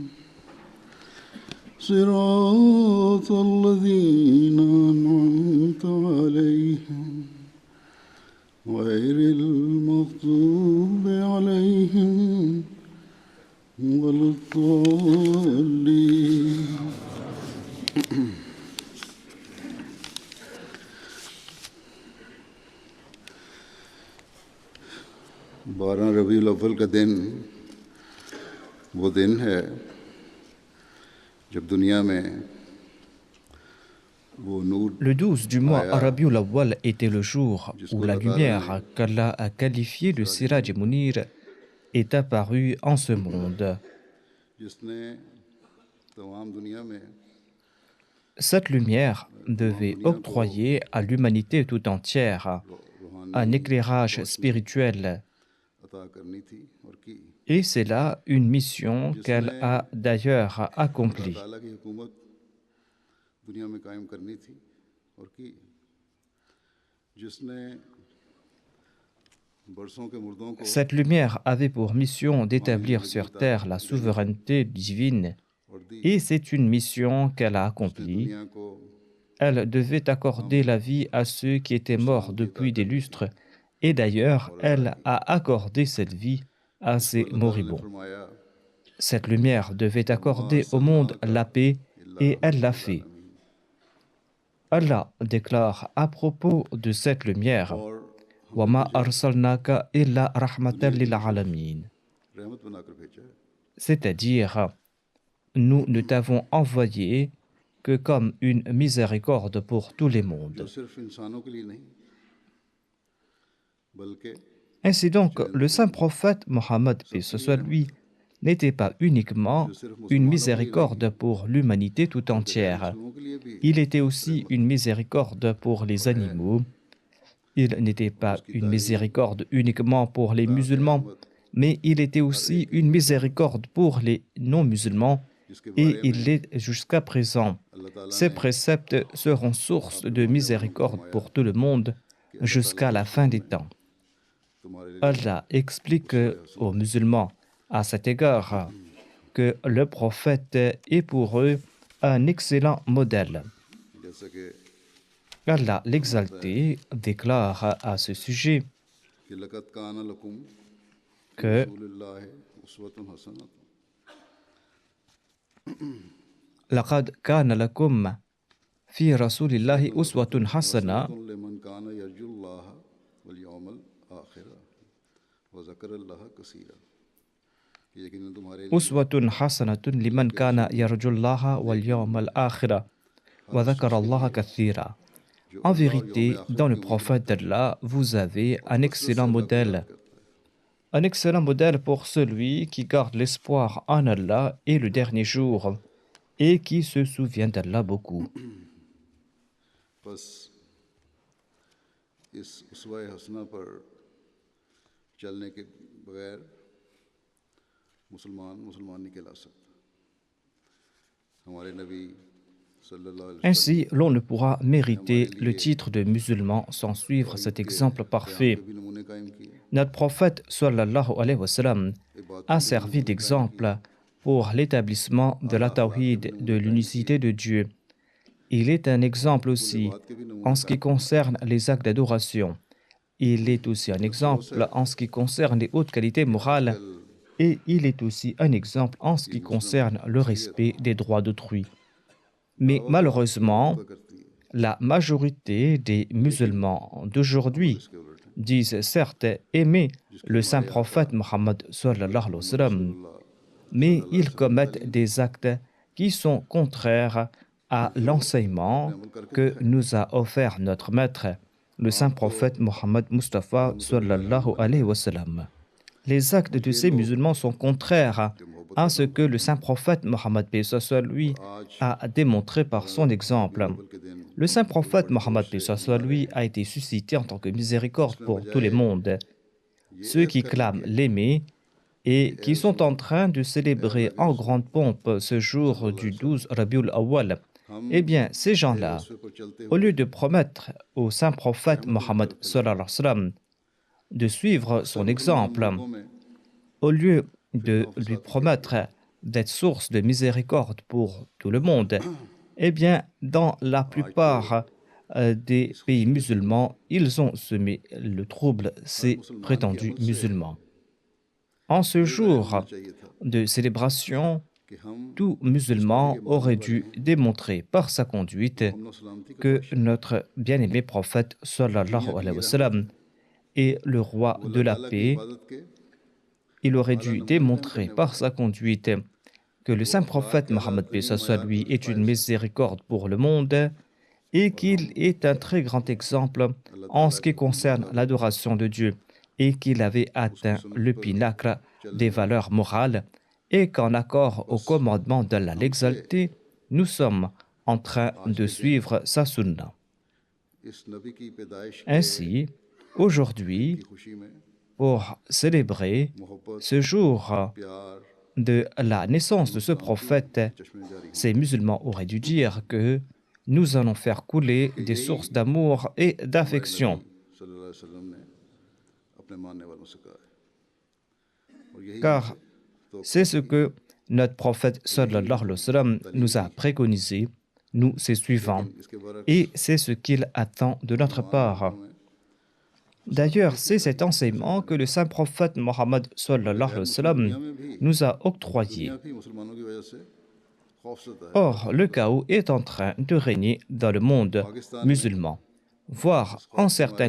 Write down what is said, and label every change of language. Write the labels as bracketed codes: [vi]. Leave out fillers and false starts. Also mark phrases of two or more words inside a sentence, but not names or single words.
[ar] صراط الذين أنعمت عليهم غير المغضوب عليهم ولا الضالين. [ur] بارہ ربیع الاول کا دن وہ دن ہے جب دنیا میں وہ نور [fr] Le 12 du mois [ur] आया [fr] Rabiul Awwal était le jour où [ur] जिसको [fr] la [ur] اللہ تعالیٰ نے [fr] lumière qu'Allah a qualifiée de Siraj et Munir est apparue en ce monde. [ur] جس نے تمام دنیا میں [fr] Cette lumière [ur] तमाम [fr] devait [ur] دنیا کو [fr] octroyer à l'humanité tout entière un [ur] रूहानी [fr] éclairage [ur] रोशनी [fr] spirituel, [ur] عطا کرنی تھی اور کی [fr] et c'est là une mission [ur] जिसने [fr] qu'elle a d'ailleurs [ur] अल्लाह [fr] accomplie. [ur] تعالیٰ کی حکومت دنیا میں قائم کرنی تھی اور کی جس نے برسوں کے مردوں کو [fr] Cette lumière avait pour mission [ur] रूहानी [fr] d'établir [ur] जिंदगी [fr] sur [ur] अता [fr] terre la [ur] की [fr] souveraineté divine, [ur] اور دی [fr] et c'est une mission qu'elle a [ur] उसने [fr] accomplie. [ur] دنیا کو [fr] Elle devait accorder la vie à ceux qui étaient morts [ur] اسلام کی عطا [fr] depuis des [ur] کرنی تھی [fr] lustres, et d'ailleurs, [ur] اور عطا [fr] elle [ur] की [fr] a accordé cette vie à [ur] जिसको [fr] ces [ur] اللہ تعالیٰ نے [fr] moribonds. [ur] फरमाया [fr] Cette lumière devait [ar] वमा [fr] accorder au monde [ar] अरसलनाका [fr] la paix, [ar] इल्ला [fr] et elle l'a [ar] रहमतल [fr] fait. [ar] आलमीन [fr] Allah déclare à propos de cette lumière, [ur] اور ہم نے [ar] وَمَا [ur] तुझे [ar] أَرْسَلْنَاكَ إِلَّا رَحْمَةً [ur] دنیا کے لیے [ar] لِلْعَالَمِينَ. [ur] رحمت بنا کر بھیجا ہے [fr] C'est-à-dire, nous ne t'avons envoyé que comme une miséricorde pour tous les [ur] जो [fr] mondes. [ur] صرف انسانوں کے لیے نہیں بلکہ [fr] Ainsi donc, le [ur] जिन [fr] saint prophète Mohammed, paix [ur] सबके [fr] ce [ur] लिए [fr] soit [ur] रहमत [fr] lui, [ur] है [fr] n'était pas uniquement [ur] جو صرف [fr] une [ur] مسلمانوں کے لیے نہیں [fr] miséricorde pour l'humanité tout [ur] بلکہ غیر [fr] entière. [ur] مسلموں کے لیے بھی [fr] Il était aussi [ur] रहमत [fr] une miséricorde pour les [ur] اور ہے [fr] animaux. Il n'était [ur] और [fr] pas [ur] उसकी [fr] une [ur] तालीम [fr] miséricorde uniquement pour les [ur] अता [fr] musulmans, [ur] क़यामत [fr] mais il était [ur] हर [fr] aussi [ur] ایک کے [fr] une [ur] लिए [fr] miséricorde pour les non-musulmans, [ur] जिसके [fr] et [ur] बारे [fr] il [ur] में [fr] l'est jusqu'à présent. [ur] اللہ تعالیٰ [fr] Ces [ur] ने [fr] préceptes seront source [ur] अपने [fr] de [ur] ماننے والوں کو [fr] miséricorde [ur] फरमाया [fr] pour tout le monde [ur] کہ اللہ تعالیٰ [fr] jusqu'à [ur] की [fr] la fin [ur] निस्बत [fr] des [ur] में [fr] temps. [ur] تمہارے لیے [fr] Allah explique [ur] اسوہ حسنہ [fr] aux [ur] है [fr] musulmans à cet égard que le prophète est pour eux un excellent modèle. [ur] جیسا کہ [fr] Allah [ur] فرماتا ہے [fr] l'exalté déclare à ce sujet [ar] कि لقد كان لكم في [fr] que [ar] رسول الله أسوة حسنة لقد كان لكم في رسول الله أسوة حسنة حسنة لمن كان يرجو الله واليوم الآخر وذكر الله كثيرا [ur] یقیناً تمہارے لیے [ar] أسوة حسنة [ur] अल्लाह [ar] لمن [ur] के [ar] كان [ur] रसूल [ar] يرجو الله [ur] नेक [ar] واليوم [ur] नमूने [ar] الآخر [ur] ہر اس [ar] وذكر [ur] شخص کے [ar] الله [ur] लिए [ar] كثيرا. [ur] जो [fr] En [ur] اللہ اور یوم [fr] vérité, [ur] आखिरत [fr] dans le [ur] کی امید [fr] prophète [ur] رکھتا ہے [fr] d'Allah, vous avez [ur] और [fr] un [ur] کثرت سے [fr] excellent [ur] اللہ کو یاد [fr] modèle. [ur] کرتا ہے [fr] Un excellent modèle pour celui qui garde l'espoir en Allah et le dernier jour et qui se souvient d'Allah beaucoup. [ur] بس اس اسوہ حسنہ پر چلنے کے بغیر مسلمان نہیں کہلا سکتا ہمارے نبی [ar] صلى الله عليه [fr] Ainsi, [ur] वसल्लम [fr] l'on ne pourra [ur] ने [fr] mériter [ur] हमारे [fr] le [ur] लिए [fr] titre de musulman sans suivre [ur] तौहीद [fr] cet [ur] के [fr] exemple [ur] क़याम [fr] parfait. [ur] کے بھی نمونے قائم کیے, [fr] Notre prophète [ar] صلى الله عليه وسلم [ur] इबादतों [fr] a [ur] کے بھی [fr] servi [ur] نمونے قائم کیے, [fr] d'exemple pour l'établissement de la [ur] اعلیٰ اخلاق کے بھی [fr] tawhid, de [ur] نمونے قائم کیے, [fr] l'unicité de Dieu. Il est un exemple [ur] हुस्नुल [fr] aussi [ur] عبادت کے بھی [fr] en [ur] नमूने [fr] ce qui [ur] قائم کیے. [fr] concerne les actes d'adoration. Il est aussi un [ur] افسوس ہے [fr] exemple en ce qui concerne les hautes qualités [ur] कि [fr] morales [ur] आजकल [fr] et il est aussi un exemple en ce [ur] की [fr] qui [ur] मुस्लिम [fr] concerne le [ur] अक्सरियत [fr] respect des droits d'autrui. Mais [ur] دعویٰ خاص کی [fr] malheureusement, [ur] محبت کرتی ہے, [fr] la majorité des [ur] लेकिन [fr] musulmans [ur] अमल [fr] d'aujourd'hui [ur] اس کے الٹ ہے, [fr] disent certes aimer [ur] जिसको [fr] le saint [ur] ہمارے آقا [fr] prophète Mohammed sallallahu [ur] हज़रत [ar] عليه و [ur] मोहम्मद [fr] sallam, [ur] रसूलुल्लाह [fr] mais [ar] صلى الله عليه [fr] ils [ur] وسلم کی [fr] commettent [ur] तालीम [fr] des actes qui sont contraires à [ur] پھر آپ نے [fr] l'enseignement [ur] عمل کر کے [fr] que [ur] दिखाया। [fr] nous a offert notre maître, le saint [ur] آپ تو [fr] prophète Mohammed Mustafa [ur] रहमतुल [fr] sallallahu [ur] عالمین بن [fr] alayhi [ur] गए [ar] وسلم. [fr] Les actes [ur] और [fr] de [ur] ये [fr] ces [ur] लोग [fr] musulmans sont contraires [ur] کے محبت [fr] à [ur] का [fr] ce [ur] काम [fr] que le [ur] करते [fr] saint [ur] हैं [fr] prophète Mohammed paix soit [ur] और [fr] lui [ur] आज [fr] a démontré par son [ur] रबीउल [fr] exemple. [ur] اول کے دن [fr] Le saint [ur] बड़ी [fr] prophète [ur] बड़ी [fr] Mohammed [ur] जोश [fr] paix [ur] से [fr] soit [ur] منا رہے [fr] lui [ur] हैं, [fr] a été suscité en tant que miséricorde [ur] इसमें [fr] pour tous les [ur] बजाय [fr] mondes. [ur] ये [fr] Ceux [ur] ऐद [fr] qui [ur] करने [fr] clament [ur] के [fr] l'aimer [ur] कि [fr] et [ur] ए [fr] qui sont en [ur] रसूल, [fr] train de [ur] اے اللہ [fr] célébrer [ur] के [fr] en [ur] रसूल [fr] grande pompe ce jour [ur] सल्लल्लाहु [fr] du [ar] عليه وسلم, [fr] 12 Rabiul Awwal, [ur] हम [fr] eh bien, ces [ur] तेरे [fr] gens-là, [ur] وصف پر چلتے [fr] au [ur] हुए [fr] lieu de promettre au saint prophète [ar] رحمة لل [fr] Mohammed [ur] आलमीन [ar] صلى الله عليه وسلم [fr] de suivre [ur] अक्सर [fr] son [ur] मुसलमान [fr] exemple, [ur] ملکوں میں [fr] au lieu [ur] फितना [fr] de [ur] और [fr] lui [ur] فساد کی بڑھ گئی [fr] promettre d'être source de miséricorde pour tout le monde, eh bien, dans la [ur] آج تو [fr] plupart des [ur] इस [fr] pays [ur] خوشی کے دن [fr] musulmans, ils ont semé le trouble, [ur] हर [fr] ces [ur] مسلمان کے [fr] prétendus [ur] عمل سے [fr] musulmans. En ce [ur] یہ ظاہر ہونا [fr] jour [ur] چاہیے تھا [fr] de célébration, [ur] کہ ہم [fr] tout [ur] کس طرح [fr] musulman [ur] के [fr] aurait [ur] ماننے والے [fr] dû [ur] हैं [fr] démontrer par sa conduite [ur] جو امن اور سلامتی کا [fr] que [ur] بادشاہ ہے, [fr] notre bien-aimé prophète [ur] दुनिया [fr] sallallahu [ur] के [fr] alayhi [ur] लिए [fr] wa [ur] رحمت ہے, [fr] sallam est le roi [ur] वो [fr] de [ur] अल्लाह [fr] la [ur] تعالیٰ کی [fr] paix. [ur] عبادت کے [fr] Il aurait [ur] आला [fr] dû [ur] نمونے قائم [fr] démontrer [ur] करने [fr] par [ur] والا ہے, [fr] sa conduite que le [ur] वो [fr] saint [ur] अखलाक [fr] prophète [ur] کے اعلیٰ [fr] Mohammed paix [ur] तरीन [fr] soit [ur] मयार [fr] lui [ur] पर [fr] est une [ur] فائز ہے [fr] miséricorde pour le monde et [ur] اور ہم [fr] qu'il est un très grand exemple [ur] अल्लाह [fr] en [ur] ताला [fr] ce [ur] के [fr] qui [ur] حکم کے [fr] concerne [ur] मुताबिक [fr] l'adoration de Dieu et qu'il avait [ur] उसकी [fr] atteint [ur] सुन्नत [fr] le [ur] पर [fr] pinacle [ur] चलने [fr] des [ur] वाले [fr] valeurs morales et qu'en accord au [ur] बस [fr] commandement d'Allah [ur] हमसे [fr] l'exalté, nous sommes en train [ur] आज [fr] de [ur] کے دن [fr] suivre sa sunna. [ur] اس نبی کی پیدائش کے [fr] Ainsi, [ur] दिन [fr] aujourd'hui, [ur] کی خوشی میں [fr] pour célébrer [ur] मोहब्बत, [fr] ce jour [ur] प्यार, [fr] de la naissance [ur] अमन [fr] de ce [ur] सलामती [fr] prophète, [ur] کے چشمے جاری [fr] ces [ur] होंगे [fr] musulmans auraient dû dire que nous allons faire couler [ur] कि [fr] des [ur] यही [fr] sources d'amour et [ur] ہمارے نبی [fr] d'affection, [ar] صلى الله عليه وسلم [ur] نے اپنے ماننے والوں سے کہا ہے اور یہی [fr] car [ur] ہم سے تو [fr] c'est ce que notre prophète [ar] صلى الله عليه وسلم [fr] nous a préconisé, nous ses suivants, [ur] لیکن اس کے برعکس [fr] et c'est ce qu'il attend de notre [ur] मुसलमान [fr] part. [ur] ملکوں میں [fr] D'ailleurs, c'est cet enseignement que le saint prophète Mohammed sallallahu [ur] बल्कि [fr] alayhi [ur] गैर [fr] wa [ur] मुस्लिम [fr] sallam [ur] دنیا میں بھی [fr] nous a [ur] दुनिया [fr] octroyé. [ur] بھی مسلمانوں کی وجہ سے خوفزدہ ہے, [fr] Or, le chaos est en train de régner dans le monde [ur] پاکستان میں [fr] musulman, voire [ur] इस [fr] en [ur] خوف کے [fr] certains